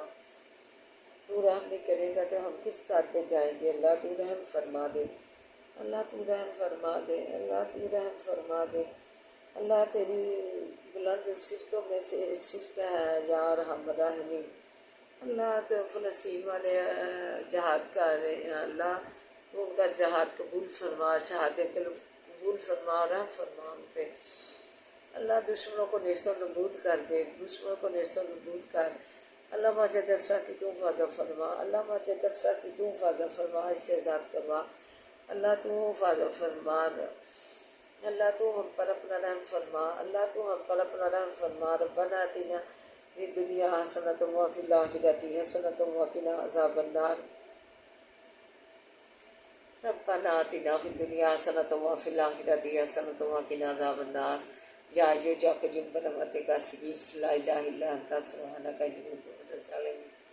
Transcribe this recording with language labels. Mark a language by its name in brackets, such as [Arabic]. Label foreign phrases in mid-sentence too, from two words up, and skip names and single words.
[Urdu] تو رحم نہیں کرے گا تو ہم کس طرح پہ جائیں گے اللہ تو رحم فرما دے اللہ تو رحم فرما دے اللہ تو رحم فرما دے اللہ تیری بلند صفتوں میں سے صفت ہے یا رحم رحمی اللہ تو فلسطین والے جہاد کر رہے ہیں اللہ تو ان کا جہاد قبول فرما شہادت قبول فرما رحم فرما ان پہ اللہ دشمنوں کو نیست و نبود کر دے دشمنوں کو نیست و نبود کر اللہ ماجد اقصا کی تو حفاظت فرما اللہ ماجد اقصا کی تو حفاظت فرما اسے آزاد کروا اللہ تو حفاظت فرما اللہ تو ہم پر اپنا رحم فرما اللہ تو ہم پر اپنا رحم فرما [Arabic] ربنا آتنا فی الدنیا حسنۃ وفی الآخرۃ حسنۃ وقنا عذاب النار ربنا آتنا فی الدنیا حسنۃ وفی الآخرۃ حسنۃ وقنا عذاب النار یا یوجاک جم برحمتک سیس لا الہ الا انت سبحانک انی کنت من الظالمین